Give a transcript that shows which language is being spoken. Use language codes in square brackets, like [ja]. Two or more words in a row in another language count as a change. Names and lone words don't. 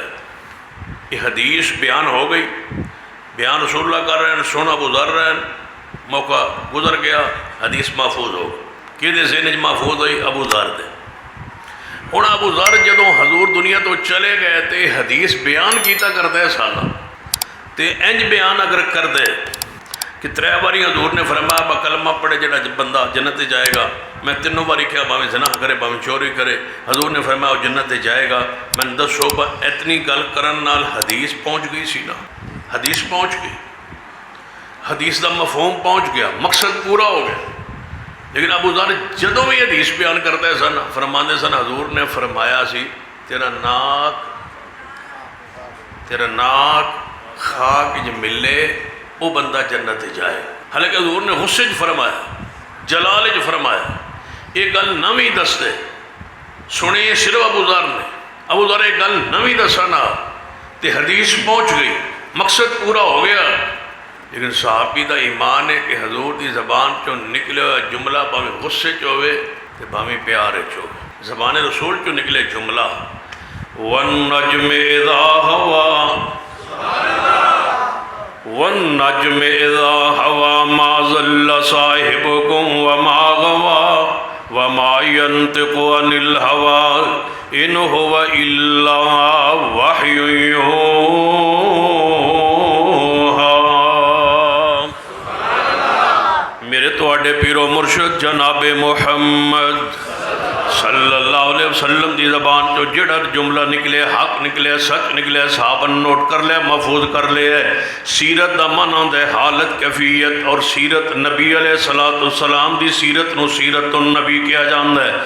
[ur] یہ حدیث بیان ہو گئی، بیان رسول اللہ کر رہے ہیں، سن ابو ذر رہے ہیں، موقع گزر گیا، حدیث محفوظ ہو گئی۔ [pa] کہ ذہن محفوظ ہوئی ابو ذر دے۔ ہوں ابو ذر جدوں حضور دنیا تو چلے گئے تے حدیث بیان کیتا کرتے سالہ تے انج بیان اگر کر دے کہ 3 باری حضور نے فرمایا با کلمہ پڑھے جڑا بندہ جنت جائے گا، میں 3 باری کہا باویں زنا کرے باویں چوری کرے، حضور نے فرمایا وہ جنت جائے گا۔ میں دسو با اتنی گل کرن نال حدیث پہنچ گئی سی نا، حدیث پہنچ گئی، حدیث دا مفہوم پہنچ گیا، مقصد پورا ہو گیا۔ لیکن ابو ذر جدوں بھی حدیث بیان کرتے سن فرماندے سن حضور نے فرمایا سی تیرا ناک خاک جو ملے وہ بندہ جنت جائے۔ حالانکہ حضور نے غصے چ فرمایا، جلال چ فرمایا، یہ گل نویں دس دے، سنی صرف ابو ذر نے، ابو ذر یہ گل نویں دسنا تے حدیث پہنچ گئی، مقصد پورا ہو گیا۔ لیکن صحابی دا ایمان ہے کہ حضور دی زبان چو نکلے ہوئے جملہ باویں غصے چ ہوئے تے باویں پیارے چ ہوئے، زبان رسول چو نکلے جملہ [ar] وَالنَّجْمِ إِذَا هَوَى وَالنَّجْمِ إِذَا هَوَى مَا ضَلَّ صَاحِبُكُمْ وَمَا غَوَى وَمَا يَنطِقُ عَنِ الْهَوَى إِنْ هُوَ إِلَّا وَحْيٌ يُوحَىٰ۔ [pa] میرے تواڈے پیرو مرشد جناب محمد صلی اللہ علیہ وسلم دی زبان جو جڑا جملہ نکلے، حق نکلے، سچ نکلے، صحابہ نوٹ کر لے، محفوظ کر لے۔ سیرت دا من ہوندا ہے حالت کیفیت، اور سیرت نبی علیہ السلام دی سیرت نو سیرت النبی کیا جاندا ہے۔